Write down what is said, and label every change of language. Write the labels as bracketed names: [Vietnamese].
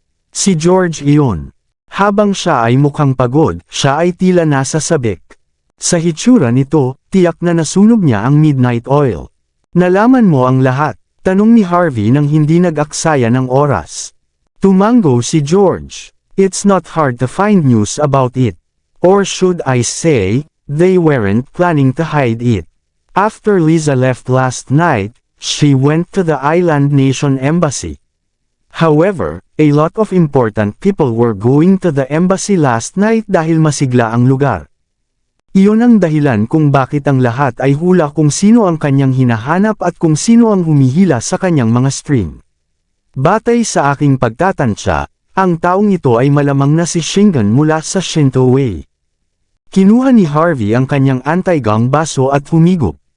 [Filipino] Si George iyon. Habang siya ay mukhang pagod, siya ay tila nasa sabik. Sa hitsura nito, tiyak na nasunog niya ang midnight oil. Nalaman mo ang lahat, tanong ni Harvey nang hindi nag-aksaya ng oras. Tumango si George. [English] It's not hard to find news about it. Or should I say, they weren't planning to hide it. After Liza left last night, she went to the island nation embassy. However, a lot of important people were going to the embassy last night [Filipino] dahil masigla ang lugar. Iyon ang dahilan kung bakit ang lahat ay hula kung sino ang kanyang hinahanap at kung sino ang humihila sa kanyang mga string. Batay sa aking pagtatansya, ang taong ito ay malamang na si Shingon mula sa Shinto Way. Kinuha ni Harvey ang kanyang anti-gang baso at humigop.